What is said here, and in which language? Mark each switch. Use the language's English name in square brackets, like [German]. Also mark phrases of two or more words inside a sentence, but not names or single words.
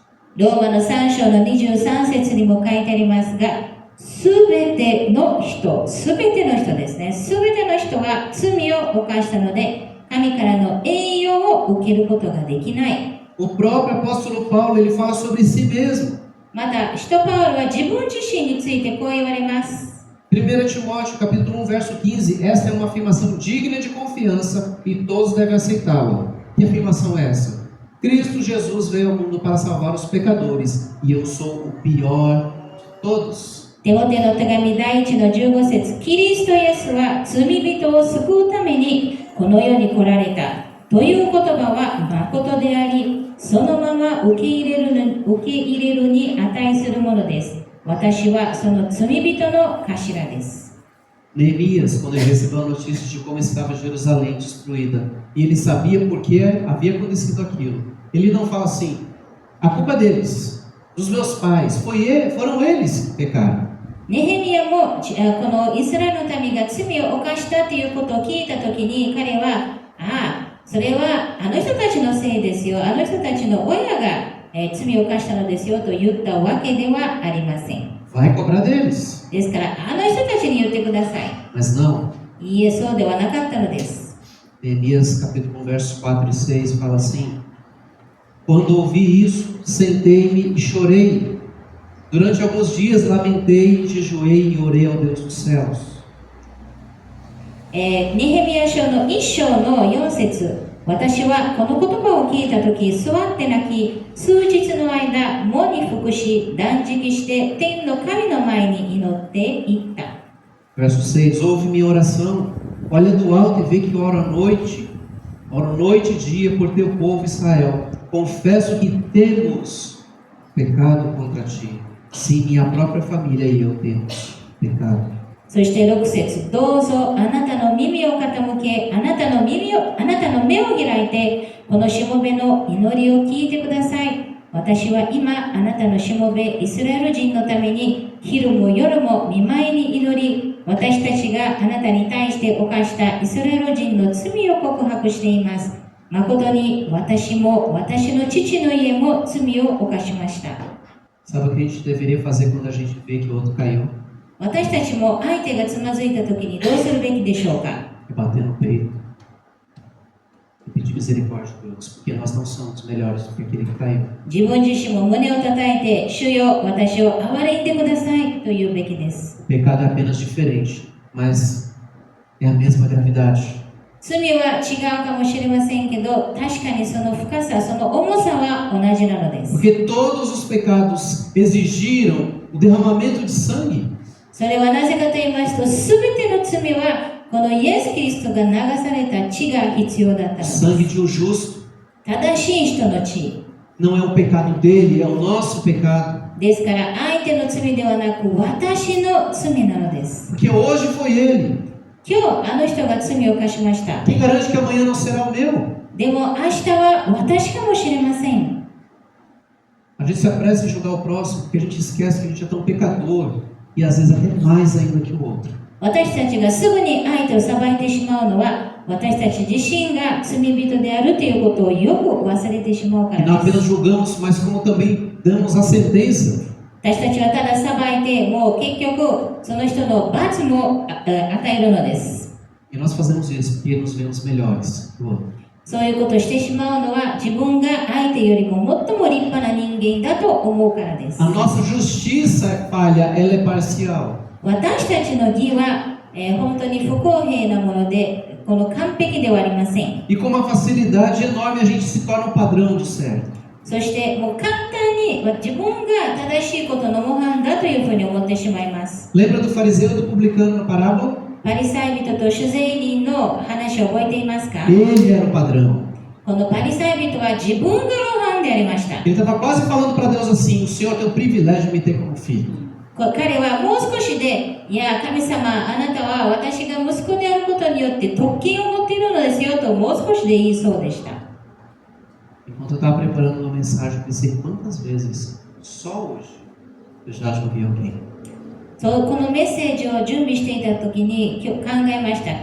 [Japanese] ローマの3章の23節にも書いてありますが、すべての人ですね。すべての人は罪を犯したので、神からの栄養を受けることができない。 [Portuguese] O próprio apóstolo Paulo, ele fala sobre si mesmo. [Japanese] また、使徒パウロは自分自身についてこう言われます。 [Portuguese] 1 Timóteo, capítulo 1, verso 15, esta é uma afirmação digna de confiança e todos devem aceitá-la. Que afirmação é essa? Cristo Jesus veio ao mundo para salvar os pecadores, e eu sou o pior de todos. [Japanese] テモテの手紙第1の15節、キリストイエスは罪人を救うためにこの世に来られたという言葉は誠であり、そのまま受け入れるに値するものです。私はその罪人の頭です。 [Portuguese] Neemias, quando ele recebeu a notícia de como estava Jerusalém destruída, e ele sabia por que havia acontecido aquilo, ele não fala assim, a culpa é deles, dos meus pais, foram eles que pecaram. [Japanese] ネヘミヤもこのイスラエルの民が罪を犯したということを聞いたときに、彼は、それはあの人たちのせいですよ、あの人たちの親が、罪を犯したのですよと言ったわけではありません。 [Portuguese] Vai cobrar deles. [Japanese] ですから、あの人たちに言ってください。 [Portuguese] Mas não. [Japanese] いいえ、そうではなかったのです。 [Portuguese] Neemias, capítulo 1, versos 4 e 6, fala assim, quando ouvi isso, sentei-me e chorei. Durante alguns dias lamentei, jejuei e orei ao Deus dos céus. [Japanese] ネヘミヤ書の1章の4節、私はこの言葉を聞いたとき、座って泣き、数日の間、喪に服し、断食して、天の神の前に祈っていった。 [Portuguese] Verso 6, ouve minha oração, olha do alto e vê que oro noite e dia por teu povo Israel. Confesso que temos pecado contra ti. Sim, minha própria família e eu temos pecado. [Japanese] そして6節、どうぞあなたの耳を傾け、あなたの目を開いて、このしもべの祈りを聞いてください。私は今、あなたのしもべイスラエル人のために、昼も夜も見舞いに祈り、私たちがあなたに対して犯したイスラエル人の罪を告白しています。誠に私も私の父の家も罪を犯しました。 [Portuguese] Sabe o que a gente deveria fazer quando a gente vê que o outro caiu? [Japanese] 私たちも相手がつまずいたときにどうするべきでしょうか。 [Portuguese] É bater no peito e pedir misericórdia por Deus, porque nós não somos melhores do que aquele que caiu. [Japanese] 自分自身も胸を叩いて、主よ、私を憐れんでくださいと言うべきです。 [Portuguese] O pecado é apenas diferente, mas é a mesma gravidade. [Japanese] 罪は違うかもしれませんけど、確かにその深さ、その重さは同じなのです。 [Portuguese] Porque todos os pecados exigiram o derramamento de sangue. [Japanese] それはなぜかと言いますと、すべての罪はこのイエス・キリストが流された血が必要だったのです。 [Portuguese] Sangue de um justo. [Japanese] 正しい人の血。 [Portuguese] Não é o pecado dele, é o nosso pecado. [Japanese] ですから相手の罪ではなく私の罪なのです。 [Portuguese] Porque hoje foi ele. [Japanese] 今日あの人が罪を犯しました。 [Portuguese] Quem garante que amanhã não será o meu? [Japanese] でも明日は私かもしれません。 [Portuguese] A gente se apressa em julgar o próximo porque a gente esquece que a gente é tão pecador e às vezes até mais ainda que o outro. [Japanese] 私たちがすぐに相手を裁いてしまうのは私たち自身が罪人であるということをよく忘れてしまうか [Portuguese] E não [Japanese] らです。 [Portuguese] apenas julgamos, mas como também damos a sentença. [Japanese] 私たちはただ裁いてもう結局その人の罰も与えるのです。 [Portuguese] E nós fazemos isso porque nos vemos melhores que o outro. [Japanese] そういうことをしてしまうのは自分が相手よりも最も立派な人間だと思うからです。 [Portuguese] A nossa justiça é falha, ela é parcial. [Japanese] 私たちの義は、本当に不公平なもので、この完璧ではありません。 [Portuguese] E com uma facilidade enorme a gente se torna o padrão do certo. [Japanese] そしてもう簡単に自分が正しいことの模範だというふうに思ってしまいます。 [Portuguese] Lembra do fariseu e do publicano na parábola? [Japanese] パリサイ人と主税人の話を覚えていますか？ [Portuguese] Ele era o padrão. [Japanese] このパリサイ人は自分が模範でありました。 [Portuguese] Ele estava quase falando para Deus assim: o Senhor tem o privilégio de me ter como filho. [Japanese] 彼はもう少しで、いや、神様、あなたは私が息子であることによって特権を持っているのですよともう少しで言いそうでした。 [Portuguese] Enquanto eu estava preparando uma mensagem, eu pensei quantas vezes, só hoje, eu já julguei alguém. [Japanese] そう、このメッセージを準備していた時に考えました。